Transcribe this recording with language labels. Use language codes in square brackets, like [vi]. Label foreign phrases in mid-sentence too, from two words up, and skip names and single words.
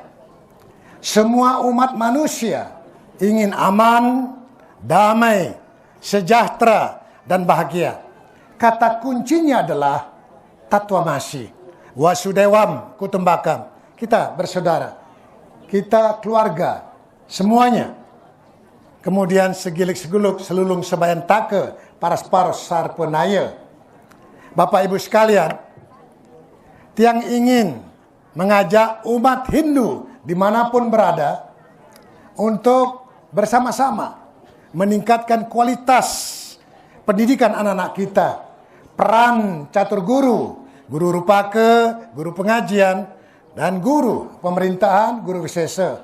[id] Semua umat manusia ingin aman, damai, sejahtera, dan bahagia. Kata kuncinya adalah [sa] Tattvamasi, Wasudewam Kutumbakam. [id] Kita bersaudara, kita keluarga, semuanya. [ban] Kemudian segilik seguluk selulung sebayan take, paras-paros sarpenaya. [id] Bapak Ibu sekalian, tiang ingin mengajak umat Hindu dimanapun berada untuk bersama-sama meningkatkan kualitas pendidikan anak-anak kita. Peran catur guru, guru rupake, guru pengajian, dan guru pemerintahan, guru wisesa.